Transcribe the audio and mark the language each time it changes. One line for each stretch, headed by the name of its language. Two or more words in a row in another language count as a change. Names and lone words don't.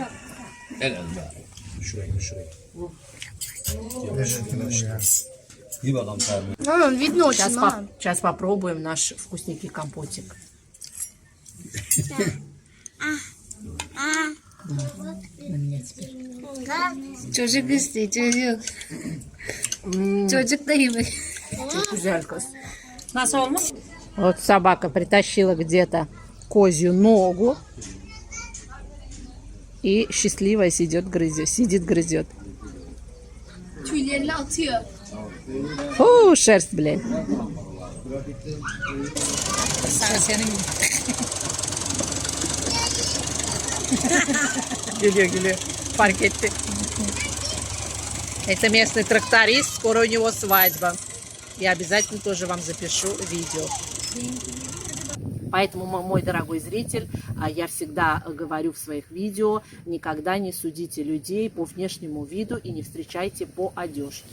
Russian: Мам, видно очень, мам. Сейчас попробуем наш вкусненький компотик. На меня теперь.
Turkish: Çocuk istiyor, çocuk. Çocuk da gibi. Nasıl olmuş?
Russian: Вот собака притащила где-то козью ногу. И счастливая сидит, грызет.
Turkish: Tüylerini atıyor.
Russian: Фу, шерсть, блядь.
Turkish: Sen senin Гülüyor. Fark etti.
Russian: Это местный тракторист, скоро у него свадьба. Я обязательно тоже вам запишу видео. Поэтому, мой дорогой зритель, я всегда говорю в своих видео, никогда не судите людей по внешнему виду и не встречайте по одежке.